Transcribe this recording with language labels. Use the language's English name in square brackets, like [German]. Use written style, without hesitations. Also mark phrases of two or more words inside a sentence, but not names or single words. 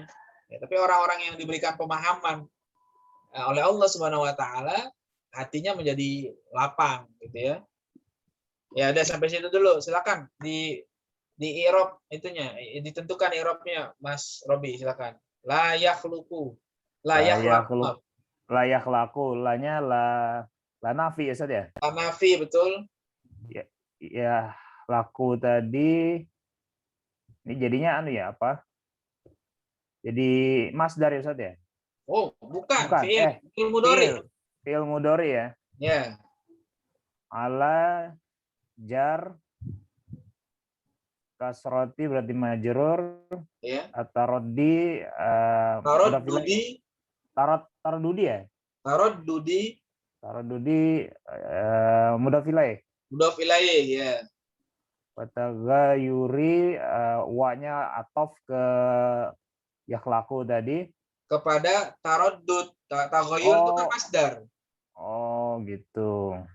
[Indonesian] Ya, tapi orang-orang yang diberikan pemahaman oleh Allah [Arabic] سبحانه وتعالى, [Indonesian] hatinya menjadi lapang gitu ya. Ya udah sampai situ dulu. Silakan di i'rab itunya, ditentukan i'rabnya Mas Robi, silakan. [Arabic] لا يخلق. لا يخلق. لا يخلق, [Indonesian] lanya [Arabic] لا نافي [Indonesian] ya Ustaz ya? [Arabic] لا نافي, [Indonesian] betul. Ya, laku tadi ini jadinya apa? Jadi masdar ya Ustaz ya? [Arabic] Bukan. فعل مضارع. فعل مضارع ya? [Indonesian] Ya. [Arabic] على جر كسرة berarti majrur. [Indonesian] Ya. [Arabic] تردد تردد ya? تردد مضاف إليه. مضاف إليه ya. [Indonesian] Watagayuri wa-nya atof ke yakhlaku tadi. Kepada taraddud. Tagayur itu kan masdar. Gitu.